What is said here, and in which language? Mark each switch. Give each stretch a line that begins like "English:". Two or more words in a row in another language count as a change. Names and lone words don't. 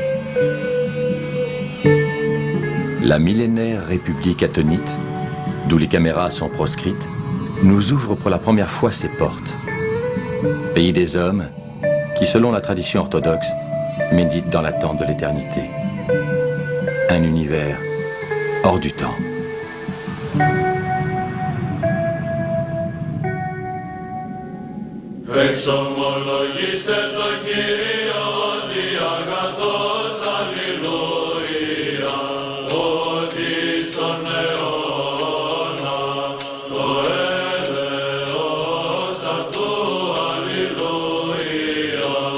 French: La millénaire République athénite, d'où les caméras sont proscrites, nous ouvre pour la première fois ses portes. Pays des hommes qui, selon la tradition orthodoxe, méditent dans l'attente de l'éternité. Un univers hors du temps.
Greek: Εξομολογήστε το Κύριο ότι αγαθός αλληλούια, ότι στον αιώνα το έλεος αυτού αλληλούια.